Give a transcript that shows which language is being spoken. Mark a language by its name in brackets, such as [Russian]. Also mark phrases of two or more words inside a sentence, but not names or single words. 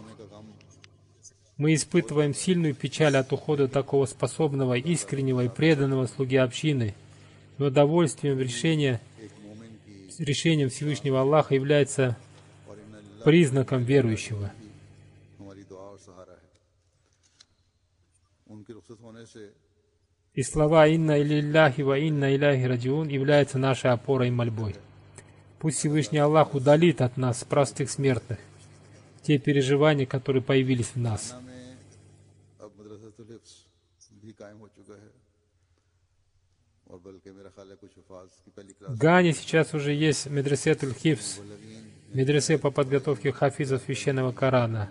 [Russian] Мы испытываем сильную печаль от ухода такого способного, искреннего и преданного слуги общины, но довольствием решением Всевышнего Аллаха является признаком верующего. И слова [Arabic] «إنا لله وإنا إليه راجعون» [Russian] являются нашей опорой и мольбой. Пусть Всевышний Аллах удалит от нас, простых смертных, те переживания, которые появились в нас. В Гане сейчас уже есть [Arabic] مدرسة الحفظ, [Russian] медресе по подготовке хафизов священного Корана.